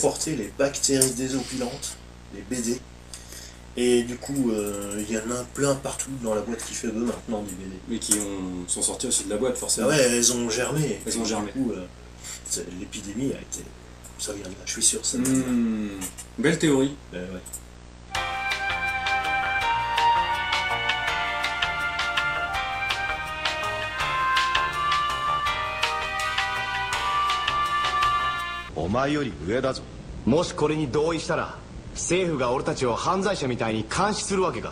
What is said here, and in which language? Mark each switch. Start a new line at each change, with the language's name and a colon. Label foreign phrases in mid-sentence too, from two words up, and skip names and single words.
French: apporté les bactéries désopilantes, les BD. Et du coup, il y en a plein partout dans la boîte qui fait eux maintenant des BD. Mais qui sont sortis aussi de la boîte, Ah forcément. ouais, elles ont germé. Elles ont germé. Du coup, l'épidémie a été... Ça vient de là, je suis sûr. Ça vient de là. Belle théorie. Ben ouais.
Japanese: お前より上だぞ。もしこれに同意したら政府が俺たちを犯罪者みたいに監視するわけか。